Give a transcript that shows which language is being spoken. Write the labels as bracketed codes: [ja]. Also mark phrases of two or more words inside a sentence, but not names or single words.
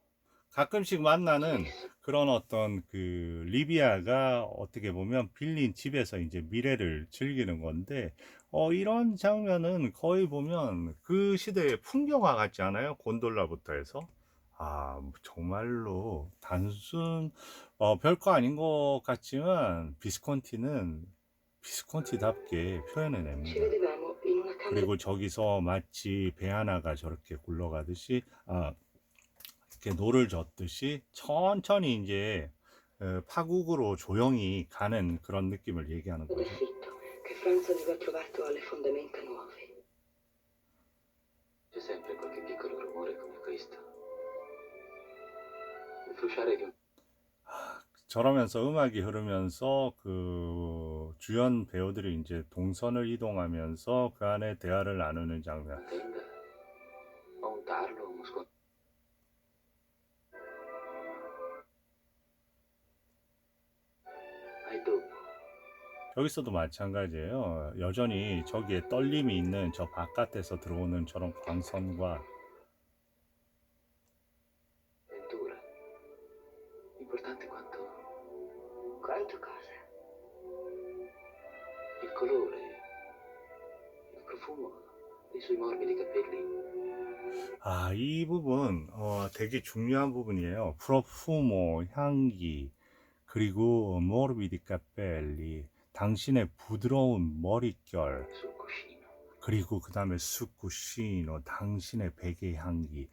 [ko] 가끔씩 만나는 그런 어떤 그 리비아가 어떻게 보면 빌린 집에서 이제 미래를 즐기는 건데 이런 장면은 거의 보면 그 시대의 풍경화 같지 않아요? 곤돌라부터 해서 정말로 단순 별거 아닌 것 같지만 비스콘티는 비스콘티답게 [it] ci [ko] 표현해냅니다. [it] vedevamo in una camera [ko] 그리고 저기서 마치 배 하나가 저렇게 굴러가듯이 이렇게 노를 젓듯이 천천히 이제 파국으로 조용히 가는 그런 느낌을 얘기하는 [it] del [ko] 거죠. [it] fitto che Franz aveva trovato alle fondamenta nuove. C'è sempre qualche piccolo rumore come questo. Il frusciare di un... [ko] 저러면서 음악이 흐르면서 그 주연 배우들이 이제 동선을 이동하면서 그 안에 대화를 나누는 장면. [it] tenda o un tarlo o uno sconto. Hai dopo. [ko] 여기서도 마찬가지예요. 여전히 저기에 떨림이 있는 저 바깥에서 들어오는 저런 광선과 [it] Ventura. Importante quanto Quanto cosa? il colore, il profumo dei suoi morbidi capelli. [ko] 이 부분 되게 중요한 부분이에요. 프로푸모 향기 그리고 [it] morbidi capelli [ko] 당신의 부드러운 머릿결 [it] Sul cuscino. [ko] 그리고 그 다음에 수쿠시노 당신의 베개 향기.